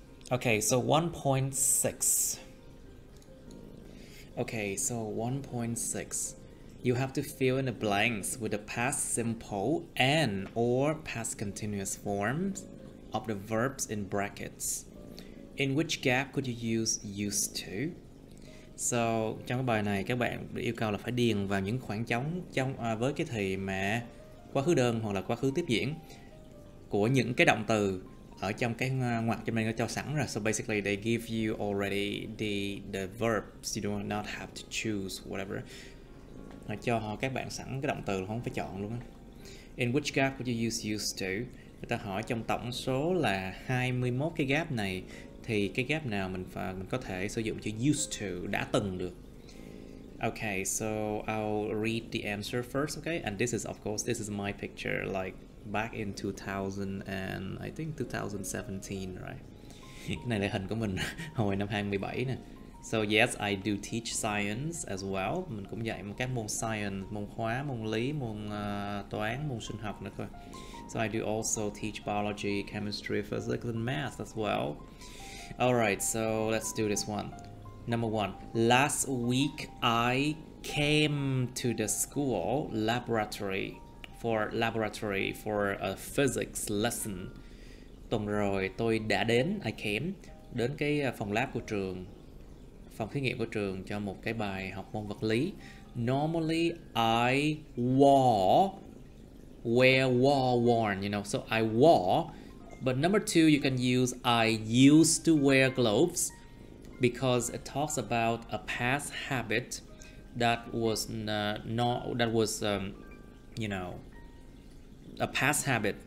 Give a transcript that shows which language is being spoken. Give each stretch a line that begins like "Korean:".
English: Okay, so 1.6. Okay, so 1.6. You have to fill in the blanks with the past simple and or past continuous forms of the verbs in brackets. In which gap could you use used to?
Vietnamese: So, trong cái bài này các bạn yêu cầu là phải điền vào những khoảng trống với cái thì mà quá khứ đơn hoặc là quá khứ tiếp diễn của những cái động từ ở trong cái ngoặc trong đây nó cho sẵn rồi.
English: So basically they give you already the verbs, you do not have to choose whatever.
Vietnamese: Họ cho các bạn sẵn cái động từ, không phải chọn luôn á.
English: In which gap would you use used to?
Vietnamese: Người ta hỏi trong tổng số là 21 cái gap này thì cái gap nào mình có thể sử dụng chữ used to, đã từng được.
English: Okay, so I'll read the answer first, okay? And this is, of course, this is my picture, like back in 2000 and I think 2017, right?
Vietnamese: Cái này là hình của mình hồi năm 2017 nè.
English: So yes, I do teach science as well.
Vietnamese: Mình cũng dạy các môn science, môn hóa, môn lý, môn toán, môn sinh học nữa thôi.
English: So I do also teach biology, chemistry, physics and math as well. Alright, so let's do this one. Number 1. Last week I came to the school laboratory for a physics lesson.
Vietnamese: Tuần rồi tôi đã đến,
English: I came,
Vietnamese: đến cái phòng lab của trường, phòng thí nghiệm của trường cho một cái bài học môn vật lý.
English: Normally I worn, you know, so I wore. But number 2, you can use I used to wear gloves because it talks about a past habit that was you know, a past habit.